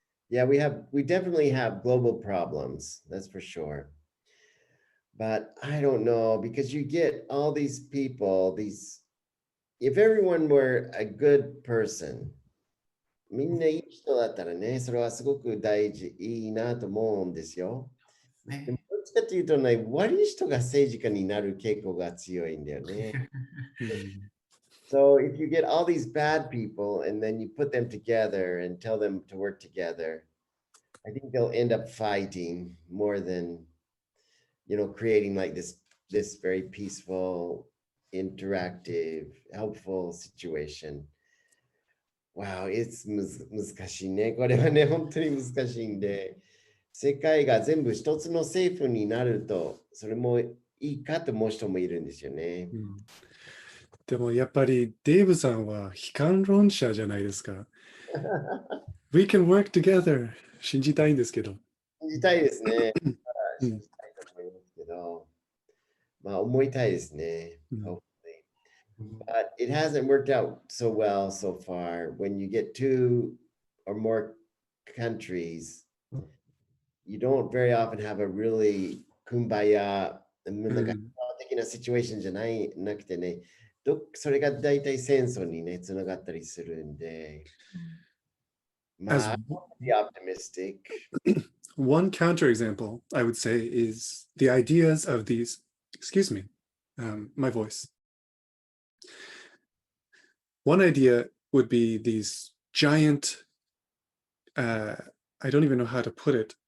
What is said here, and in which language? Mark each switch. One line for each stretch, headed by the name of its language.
English: Yeah, we definitely have global problems, that's for sure. But I don't know, because you get all these people, if everyone were a good person,
Japanese: みんないい人だったらね、それはすごくいいなと思うんですよ。でもどっちかというとね、悪い人が政治家になる傾向が強いんだよね。
English: So if you get all these bad people and then you put them together and tell them to work together, I think they'll end up fighting more than, creating like this very peaceful, interactive, helpful situation. Wow, it's
Japanese: 難しいね。これはね、本当に難しいんで、世界が全部一つの政府になると、それもいいかと思う人もいるんですよね。でもやっぱりデイブさんは悲観論者じゃないですか。
English: We can work together.
Japanese: 信じたいんですけど。信じたいですね。信じたいと思いますけど、まあ思いたいですね。
English: Hopefully. But it hasn't worked out so well so far. When you get 2 or more countries, you don't very often have a really kumbaya
Japanese: なんか的なシチュエーションじゃなくてね、それが大体戦争にね、つながったりするんで、まあ、
English: be optimistic. One counterexample, I would say, is the ideas of these, excuse me, my voice. One idea would be these giant, I don't even know how to put it.